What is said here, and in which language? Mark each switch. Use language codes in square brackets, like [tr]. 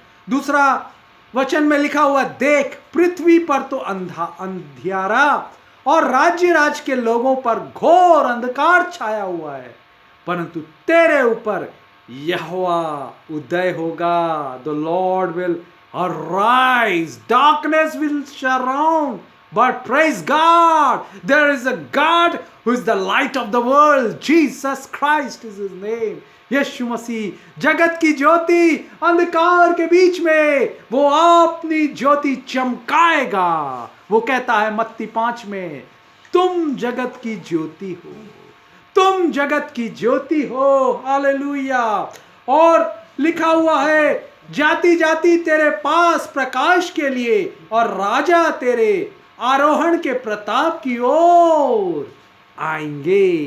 [hi] दूसरा वचन में लिखा हुआ, देख पृथ्वी पर तो अंधियारा और राज्य के लोगों पर घोर अंधकार छाया हुआ है, परंतु तेरे ऊपर यहोवा उदय होगा। [en] The lord will arise, darkness will surround, but praise God, there is a God who is the light of the world. Jesus Christ is his name. [hi] यीशु मसीह जगत की ज्योति, अंधकार के बीच में वो अपनी ज्योति चमकाएगा। वो कहता है मत्ती 5 में, तुम जगत की ज्योति हो, तुम जगत की ज्योति हो। हालेलुया। और लिखा हुआ है, जाति जाति तेरे पास प्रकाश के लिए और राजा तेरे आरोहण के प्रताप की ओर आएंगे।